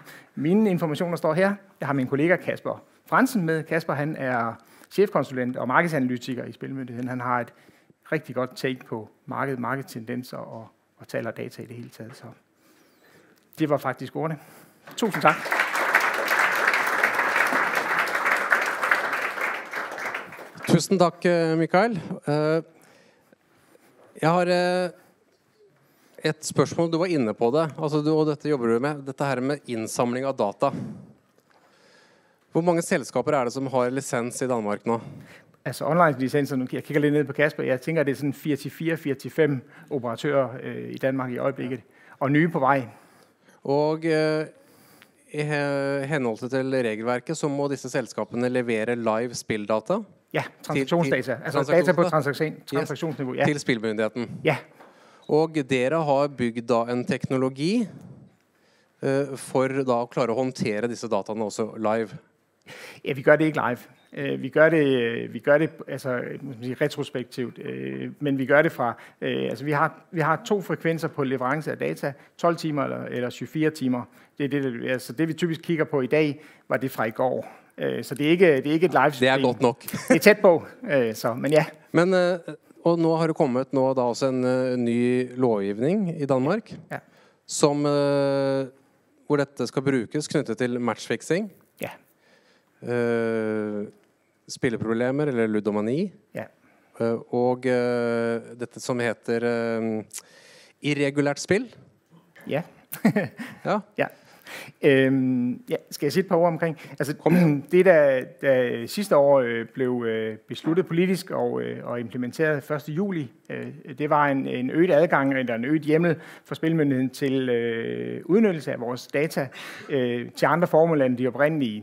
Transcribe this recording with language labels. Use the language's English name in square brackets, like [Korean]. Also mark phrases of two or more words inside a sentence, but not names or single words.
[Danish] Mine informationer står her. Jeg har min kollega Kasper Fransen med. Kasper, han er chefkonsulent og markedsanalytiker i Spillemyndigheden. Han har et rigtig godt take på markedstendenser og taler data i det hele taget. Så det var faktisk ordene. Tusind tak. [Norwegian] Tusen takk, Mikael. Jeg har et spørsmål. Du var inne på det, og dette jobber du med. Dette her med innsamling av data. Hvor mange selskaper det, som har lisens i Danmark nå? [Danish] Altså online-licenser, nu jeg kigger lidt ned på Kasper, jeg tænker, det sådan 4-4-4-5 operatører i Danmark i øjeblikket, og nye på vej. [Norwegian] Og i henhold til regelverket, så må disse selskapene levere live spildata? [Danish] Ja, transaktionsdata. Altså data på transaktionsniveau. Ja. [Norwegian] Til spilmyndigheten? [Danish] Ja. [Norwegian] Og dere har bygget da en teknologi for da å klare å håndtere disse dataene også live? [Danish] Ja, vi gør det ikke live. Vi gør det altså retrospektivt, men vi gør det fra altså vi har 2 frekvenser på leverance af data, 12 timer eller 24 timer. Det er altså det vi typisk kigger på i dag, var det fra i går. Så det er ikke et live system. Det godt nok. Det er tæt på, så men ja. [Norwegian] Men og nå har det kommet nå da også en ny lovgivning i Danmark, [Danish] ja. [Norwegian] Som hvor dette skal brukes knyttet til matchfixing. [Danish] Ja. [Norwegian] Spilleproblemer eller ludomani. [Danish] Ja. [Norwegian] Og dette som heter irregulært spill. [Danish] Ja. Ja. Ja. Ja, skal jeg sige et par ord omkring? Altså, det der sidste år blev besluttet politisk og implementeret 1. juli, det var en øget adgang eller en øget hjemmel for Spilmyndigheden til udnyttelse af vores data til andre formål end de oprindelige.